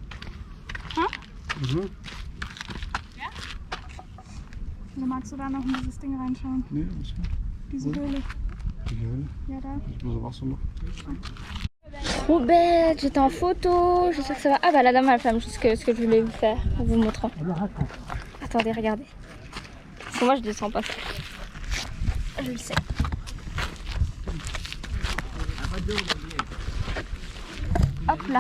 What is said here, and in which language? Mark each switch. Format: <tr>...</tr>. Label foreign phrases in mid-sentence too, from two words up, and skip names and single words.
<de>Mhm. Oder magst du da noch in dieses Ding reinschauen? Nee, alles gut. Diese Höhle. Die Höhle. Ja, da. Ich muss auch so machen.</de> <fr>Trop bête, j'étais en photo, j'espère que ça va. Ah bah la dame elle filme juste ce que je voulais vous faire en vous montrant. Attendez, regardez. Parce que moi je descends pas. Je le sais. Hop là.</fr>